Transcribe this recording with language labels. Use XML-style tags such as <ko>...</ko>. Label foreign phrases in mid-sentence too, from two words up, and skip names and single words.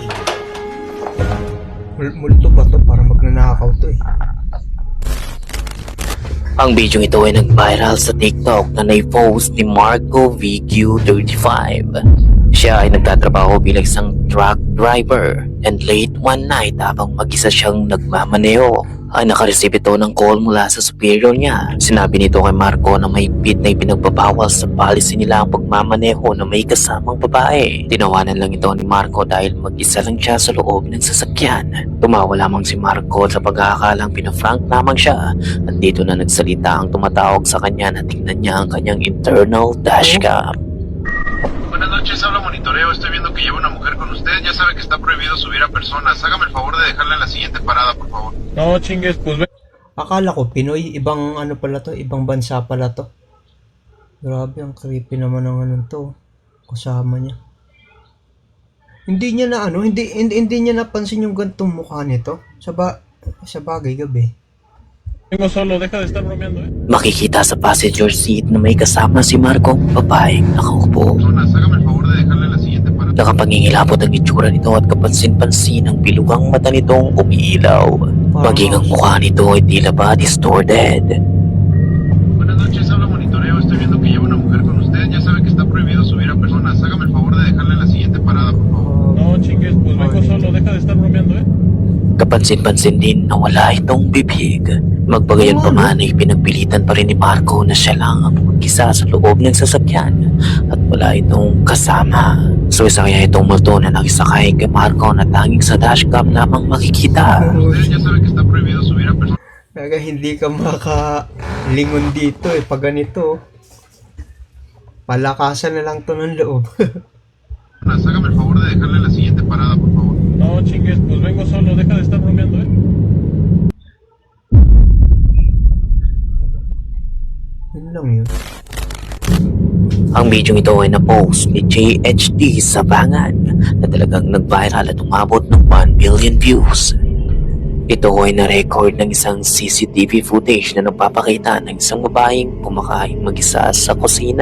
<tl>Multo ba to? Parang magnanakaw to eh. Ang video ito ay nag-viral sa TikTok na nai-post ni Marco VQ35. Siya ay nagtatrabaho bilang isang</tl> <en>truck driver and late one night</en> <tl>habang mag-isa siyang nagmamaneho ay nakareceive ito ng call mula sa superior niya. Sinabi nito kay Marco na may higpit na ipinagbabawal sa policy nila ang pagmamaneho na may kasamang babae. Tinawanan lang ito ni Marco dahil mag-isa lang siya sa loob ng sasakyan. Tumawa lamang si Marco sa pag-aakalang pinafrank lamang siya at dito na nagsalita ang tumatawag sa kanya na tingnan niya ang kanyang internal dashcam.</tl> <es>Buenas noches, habla Monitoreo. Estoy viendo que lleva una mujer con usted. Ya sabe que está prohibido subir a personas. Hágame el favor de dejarla en la siguiente parada, por favor. No chingues, pues ve.</es> <tl>Akala ko Pinoy, ibang pala to, ibang bansa pala to. Grabe, ang creepy naman ng to. Kasama niya. Hindi niya napansin yung gantong mukha nito. Sa bagay gabi.</tl> <es>Vengo solo, deja de estar bromeando,</es> <tl>Makikita sa passenger seat na may kasama si Marco, babaeng nakaupo.</tl> <es>Hágame el favor de dejarla en la siguiente parada.</es> <tl>Nakapangingilabot ang itsura nito at kapansin-pansin ang bilugang mata nitong umiilaw. Maging ang mukha nito ay tila ba distorted.</tl> <es>Buenas noches, habla Monitoreo. Estoy viendo que lleva una mujer con usted. Ya sabe que está prohibido subir a personas. Hágame el favor de dejarla en la siguiente parada, por favor. No chingues, pues vengo solo, deja de estar bromeando,</es> <tl>Kapansin-pansin din na wala itong bibig. Magbagayon pa man ay pinagpilitan pa rin ni Marco na siya lang ang mag-isa sa loob ng sasakyan at wala itong kasama. So isa kaya itong multo na nakisakay kay Marco na tanging sa dashcam lamang makikita.</tl> <es>Usted ya sabe que está prohibido subir a personas.</es> <tl>Kaya hindi ka makalingon dito eh. Pag ganito, palakasan na lang to ng loob.</tl> <es>Hágame el favor de dejarla en la siguiente parada, por favor. No chingues, pues vengo solo, deja de estar bromeando,</es> <tl>Yun lang yun. Ang video ito ay na-post ni JHD Sabangan na talagang nag-viral at umabot ng 1</tl> <en>billion views.</en> <tl>Ito ay na-record ng isang</tl> <en>CCTV footage</en> <tl>na nagpapakita ng isang babaeng kumakain mag-isa sa kusina.</tl>